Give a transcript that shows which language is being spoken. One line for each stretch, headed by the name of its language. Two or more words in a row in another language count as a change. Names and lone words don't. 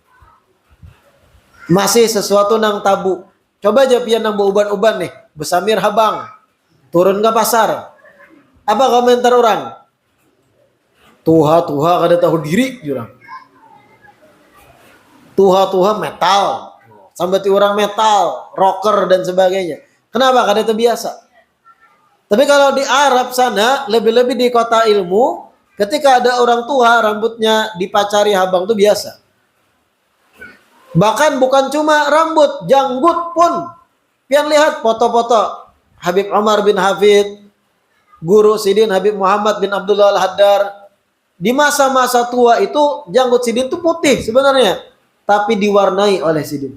Banjar: Masih sesuatu yang tabu. Coba aja pian nang beuban-uban nih, besamir habang.
Indonesian: Turun ke pasar. Apa komentar orang?
Banjar: Tuha-tuha kada tahu diri jurang. Tuha-tuha metal.
Indonesian: Sampai orang metal, rocker dan sebagainya. Kenapa?
Banjar: Kada terbiasa.
Indonesian: Tapi kalau di Arab sana, lebih-lebih di kota ilmu, ketika ada orang tua rambutnya
Banjar: dipacari habang
Indonesian: itu biasa. Bahkan bukan cuma rambut, janggut pun. Pian lihat foto-foto Habib Umar bin Hafid, Guru Sidin Habib Muhammad bin Abdullah Al-Haddar. Di masa-masa tua itu janggut Sidin itu putih sebenarnya, tapi diwarnai oleh Sidin.